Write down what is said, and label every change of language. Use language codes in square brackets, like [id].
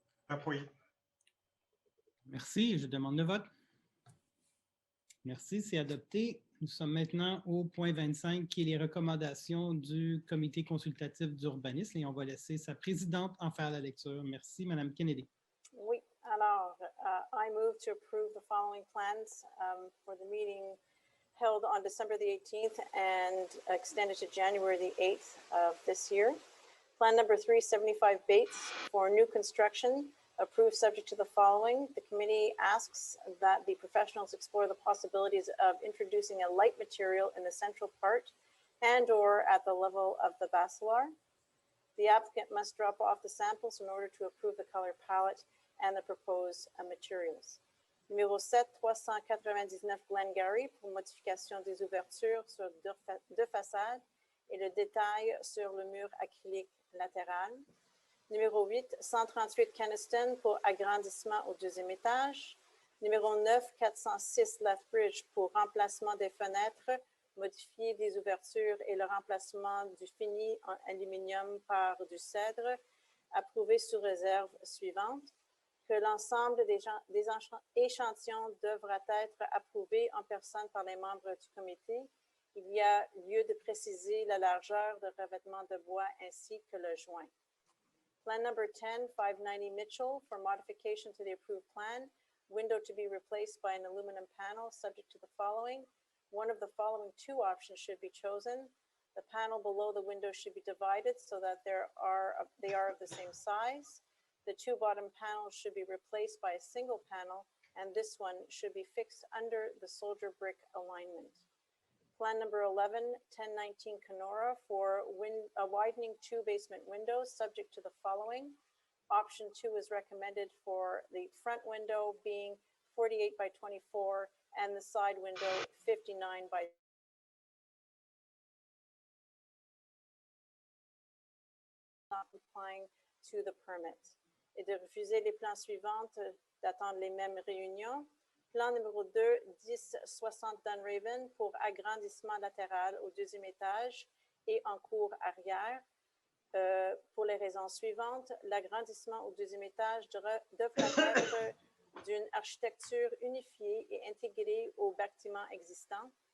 [fr] Appuyé. Merci, je demande le vote. Merci, c'est adopté. Nous sommes maintenant au point 25, qui est les recommandations du Comité consultatif d'urbanisme, et on va laisser sa présidente en faire la lecture. Merci, Mme Kennedy. Oui, alors, [en] I move to approve the following plans for the meeting held on December the 18th and extended to January the 8th of this year. Plan number 375 Bates for new construction, approved subject to the following. The committee asks that the professionals explore the possibilities of introducing a light material in the central part and or at the level of the basilar. The applicant must drop off the samples in order to approve the color palette and the proposed materials. [fr] Numéro 7, 399 Glengarry pour modification des ouvertures sur deux façades et le détail sur le mur acrylique latéral. Numéro 8, 138 Keniston pour agrandissement au deuxième étage. Numéro 9, 406 Lethbridge pour remplacement des fenêtres, modifier des ouvertures et le remplacement du fini en aluminium par du cèdre, approuvé sous réserve suivante. Que l'ensemble des échantillons devra être approuvé en personne par les membres du comité. Il y a lieu de préciser la largeur de revêtement de bois ainsi que le joint. [en] Plan number 10, 590 Mitchell for modification to the approved plan. Window to be replaced by an aluminum panel subject to the following. One of the following two options should be chosen. The panel below the window should be divided so that they are of the same size. The two bottom panels should be replaced by a single panel, and this one should be fixed under the soldier brick alignment. Plan number 11, 1019 Kenora for widening two basement windows subject to the following. Option 2 is recommended for the front window being 48 by 24 and the side window 59 by not complying to the permit. [fr] Et de refuser les plans suivants d'attendre les mêmes réunions. Plan numéro 2, 1060 Dunraven pour agrandissement latéral au deuxième étage et en cour arrière. Pour les raisons suivantes, l'agrandissement au deuxième étage devra être d'une architecture unifiée et intégrée au bâtiment existant.